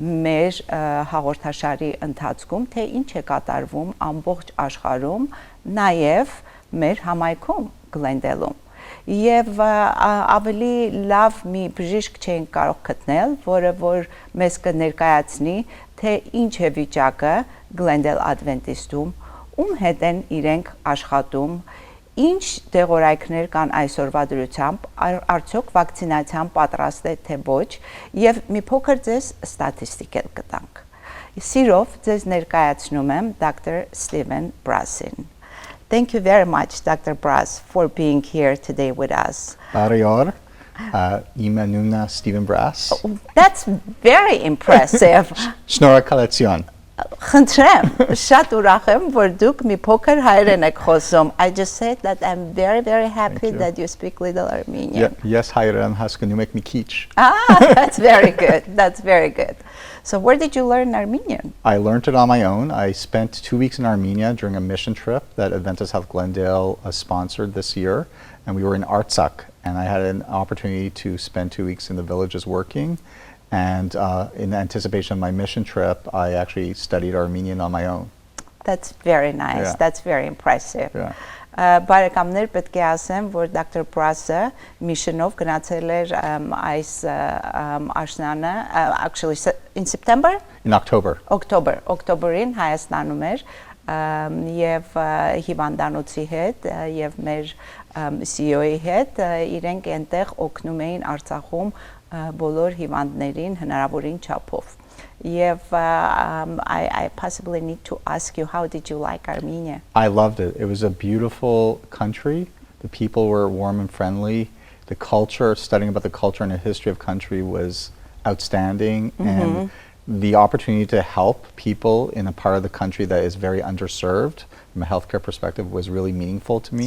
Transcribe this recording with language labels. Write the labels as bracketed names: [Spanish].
[Armenian] մեր հաղորդաշարի ընթացքում թե ինչ է կատարվում ամբողջ աշխարհում, նաեւ մեր համայնքում Glendale-ում։ Եվ ավելի լավ մի բժիշկ չենք կարող գտնել, որը որ մեզ կներկայացնի թե ինչ է վիճակը Glendale Adventist-ում, ում հետ են իրենք աշխատում, ինչ դեղորայքներ կան այսօրվա դրությամբ, արդյոք վակցինացիան պատրաստ է թե ոչ, եւ մի փոքր ձեզ ստատիստիկ էլ կտանք։ Սիրով ձեզ ներկայացնում եմ Dr. [English] Սթիվեն Բրասին։ Thank you very much, Dr. Brass, for being here today with us. [Armenian] Բարի օր, իմ անունն է Սթիվեն Բրաս։ [English] That's very impressive. [Armenian] Շնորհակալություն։ Խնդրեմ, շատ ուրախ եմ, որ դուք մի փոքր հայերեն եք խոսում. [English] I just said that I'm very, very happy that you speak little Armenian. [Armenian] Yes, հայերեն հասկանում եք մի քիչ։ [English] That's very good. That's very good. So where did you learn Armenian? I learned it on my own. I spent 2 weeks in Armenia during a mission trip that Adventist Health Glendale sponsored this year, and we were in Artsakh, and I had an opportunity to spend 2 weeks in the villages working. And in anticipation of my mission trip, I actually studied Armenian on my own. That's very nice. Yeah. That's very impressive. Yeah. [Armenian] Բարեկամներ պետք է ասեմ, որ Dr. Բրասը միշնով գնացել էր այս աշնանը, [English] actually in September? In October. [Armenian] October-ին Հայաստանում էր եւ հիվանդանոցի հետ եւ մեր CEO-ի հետ իրենք այնտեղ օգնում էին Արցախում բոլոր հիվանդներին հնարավորին չափով։ Եվ [English] I possibly need to ask you, how did you like Armenia? I loved it. It was a beautiful country. The people were warm and friendly. The culture, studying about the culture and the history of country was outstanding. And the opportunity to help people in a part of the country that is very underserved from a healthcare perspective was really meaningful to me.